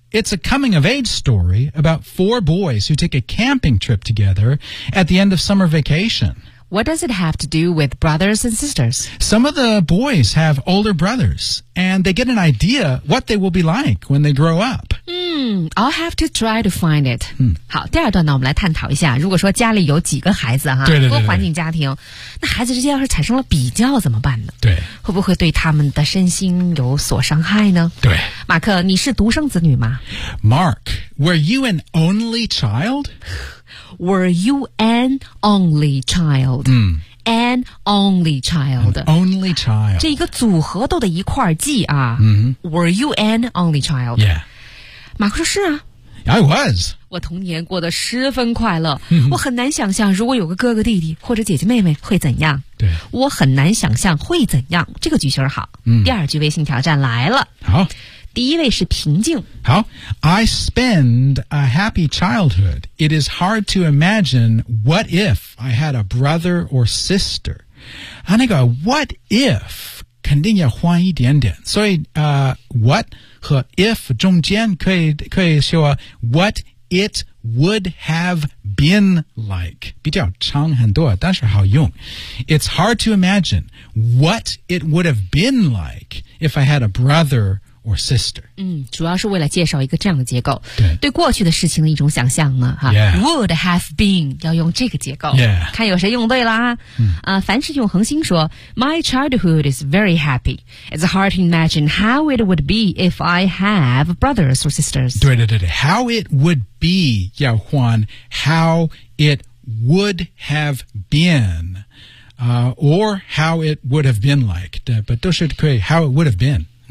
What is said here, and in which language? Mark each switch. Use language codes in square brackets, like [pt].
[en] It's a coming-of-age story about four boys who take a camping trip together at the end of summer vacation. What does it have to do with brothers and sisters? Some of the boys have older brothers, and they get an idea what they will be like when they grow up. Hmm, I'll have to try to find it. [zh] 好，第二段呢，我们来探讨一下，如果说家里有几个孩子哈，对，多环境家庭，那孩子之间要是产生了比较怎么办呢？对，会不会对他们的身心有所伤害呢？对，马克，你是独生子女吗 [en] ？Mark, were you an only child? Were you an only child? An only child. An only child. [zh] 这一个组合都得一块儿记啊。 [en] Were you an only child? Yeah. [zh] 马克说是啊 [en] I was [zh] 我童年过得十分快乐、我很难想象如果有个哥哥弟弟或者姐姐妹妹会怎样对我很难想象会怎样这个句型好、第二句微信挑战来了好第一位是平静 [en] 好 I spend a happy childhood It is hard to imagine What if I had a brother or sister 啊那个 What if [zh] 肯定要换一点点所以、 [en] What和 if [zh] 中间可以说 [en] what it would have been like [zh] 比较长很多但是好用 [en] It's hard to imagine what it would have been like if I had a brother or sister [zh] 主要是为了介绍一个这样的结构对过去的事情的一种想象呢、would have been 要用这个结构、 [en] yeah. [zh] 看有谁用对了、凡是用恒星说 [en] My childhood is very happy It's hard to imagine how it would be if I have brothers or sisters 对 How it would be [zh] 要换 [en] How it would have beenor how it would have been like [zh] 但都是可以 [en] How it would have been